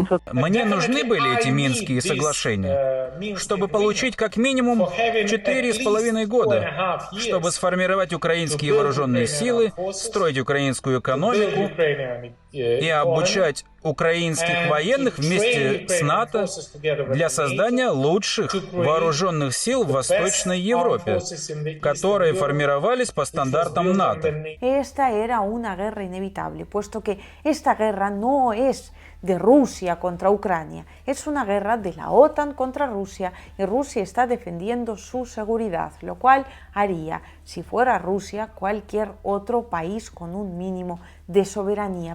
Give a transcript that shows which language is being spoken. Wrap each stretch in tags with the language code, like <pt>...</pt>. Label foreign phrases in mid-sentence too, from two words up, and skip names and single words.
<ru>Мне нужны были эти Минские соглашения, чтобы получить как минимум 4,5 года, чтобы сформировать украинские вооруженные силы, строить украинскую экономику и обучать украинских военных вместе с НАТО для создания лучших вооруженных сил в Восточной Европе, которые формировались по стандартам НАТО.</ru> <es>Esta era una guerra inevitable, puesto que esta guerra no es de Rusia contra Ucrania, es una guerra de la OTAN contra Rusia y Rusia está defendiendo su seguridad, lo cual haría, si fuera Rusia, cualquier otro país con un mínimo de soberanía.</es>